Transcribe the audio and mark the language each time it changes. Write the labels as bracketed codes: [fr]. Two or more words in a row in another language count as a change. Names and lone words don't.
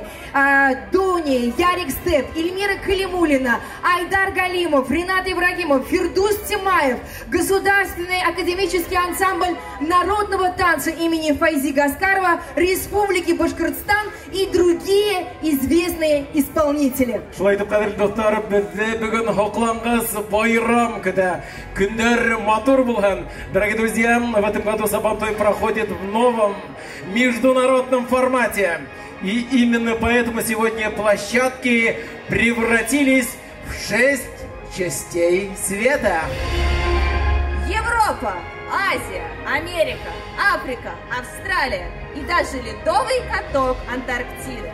[ru] Дуни, Ярик Степ, Эльмира Калимуллина, Айдар Галимов, Ринат Ибрагимов, Фирдус Тимаев, Государственный академический ансамбль народного танца имени Файзи Гаскарова, Республики Башкортостан и другие известные исполнители. [ba] Шулай итеп, кадерле достар, бездә бүген хаклангыз байрам көтә. Көннәр матур булган. [ru] Дорогие друзья, в этом году Сабантуй проходит в новом международном формате. И именно поэтому сегодня площадки превратились в 6 частей света. Европа, Азия, Америка, Африка, Австралия и даже ледовый каток Антарктиды.